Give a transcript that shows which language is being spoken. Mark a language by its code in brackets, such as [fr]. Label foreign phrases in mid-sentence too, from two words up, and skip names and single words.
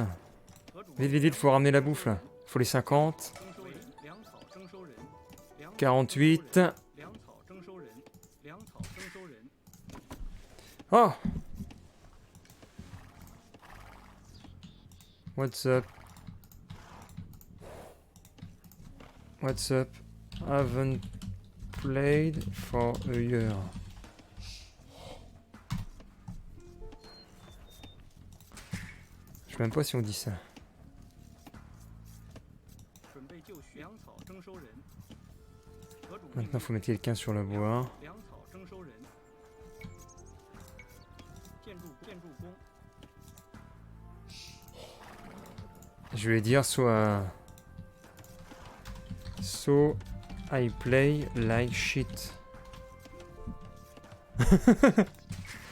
[fr] Vite, vite, vite, faut ramener la bouffe là. Faut les 50. 48. Oh! [en] What's up? What's up? Haven't played for a year. [fr] Je sais même pas si on dit ça. Maintenant, faut mettre quelqu'un sur le bois. Je vais dire soit... [en] So I play like shit.